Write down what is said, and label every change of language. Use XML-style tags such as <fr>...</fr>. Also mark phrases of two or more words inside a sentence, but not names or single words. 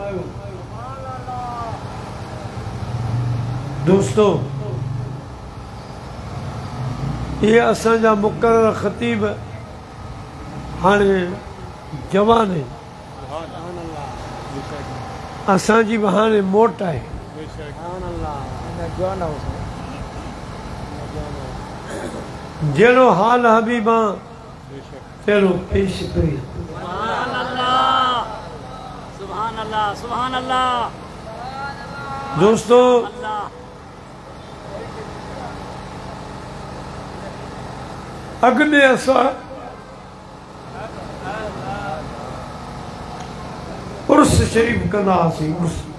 <sd>दोस्तों ये असांजा मुक़र्रर ख़तीब हाणे जवान आहिनि असांजी बि हाणे मोट आहे जहिड़ो हाल हबीबा तहिड़ो पेश कई</sd> <ar>سبحان الله سبحان الله سبحان الله</ar> <sd>दोस्तों الله अॻ में असां उर्स शरीफ़ कंदा हुआसीं उर्स</sd>